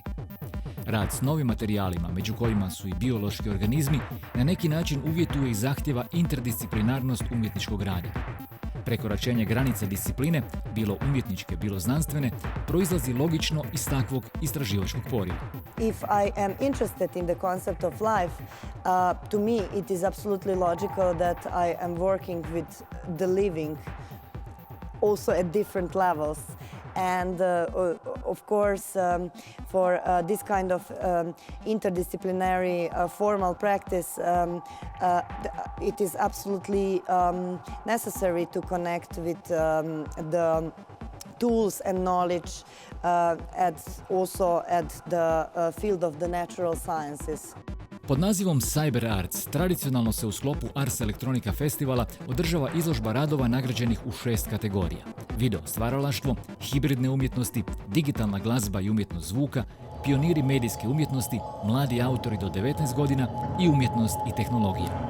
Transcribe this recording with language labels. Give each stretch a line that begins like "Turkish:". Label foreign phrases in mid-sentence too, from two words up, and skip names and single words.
Croatian: Rad s novim materijalima, među kojima su i biološki organizmi, na neki način uvjetuje i zahtjeva interdisciplinarnost umjetničkog rada. Prekoračenje granice discipline, bilo umjetničke, bilo znanstvene, proizlazi logično iz takvog istraživačkog poriva.
English: If I am interested in the concept of life, to me it is absolutely logical that I am working with the living also at different levels. And of course, for this kind of interdisciplinary formal practice, it is absolutely necessary to connect with the tools and knowledge also at the field of the natural sciences.
Croatian: Pod nazivom Cyber Arts tradicionalno se u sklopu Ars Electronica festivala održava izložba radova nagrađenih u 6 kategorija. Video stvaralaštvo, hibridne umjetnosti, digitalna glazba i umjetnost zvuka, pioniri medijske umjetnosti, mladi autori do 19 godina i umjetnost i tehnologija.